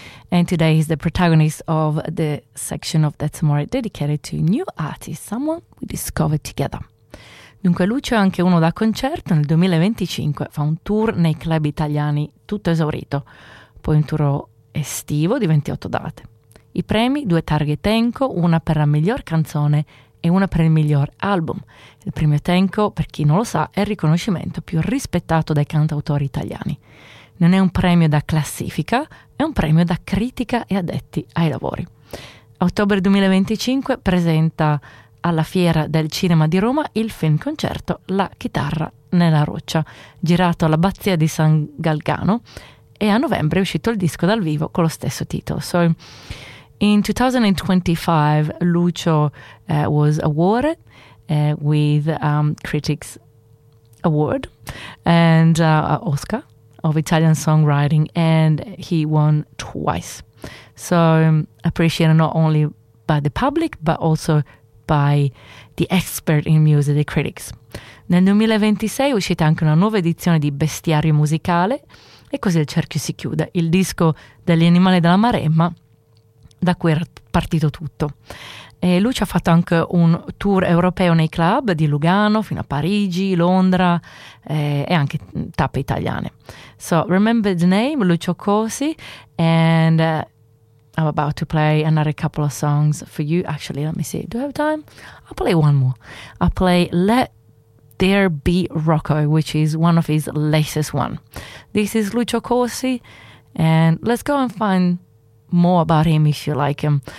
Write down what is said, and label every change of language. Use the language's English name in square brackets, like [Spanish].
[English] And today he's the protagonist of the section of That's Amore dedicated to new artists, someone we discovered together. [Italian] Dunque Lucio è anche uno da concerto. Nel 2025 fa un tour nei club italiani tutto esaurito, poi un tour estivo di 28 date. I premi, due targhe Tenco, una per la miglior canzone e una per il miglior album. Il premio Tenco, per chi non lo sa, è il riconoscimento più rispettato dai cantautori italiani. Non è un premio da classifica, è un premio da critica e addetti ai lavori. Ottobre 2025 presenta alla Fiera del Cinema di Roma il film concerto La chitarra nella roccia, girato all'Abbazia di San Galgano, e a novembre è uscito il disco dal vivo con lo stesso titolo. [English] So, in 2025, Lucio was awarded with Critics Award and Oscar of Italian Songwriting, and he won twice. So appreciated not only by the public, but also by the expert in music, the critics. [Italian] Nel 2026 è uscita anche una nuova edizione di Bestiario Musicale, e così il cerchio si chiude. Il disco degli Animali della Maremma, da cui era partito tutto. E Lucio ha fatto anche un tour europeo nei club di Lugano fino a Parigi, Londra e anche tappe italiane. [English] So, remember the name, Lucio Corsi, and I'm about to play another couple of songs for you. Actually, let me see, do I have time? I'll play one more. I'll play Let There Be Rocco, which is one of his latest one. This is Lucio Corsi, and let's go and find more about him if you like him.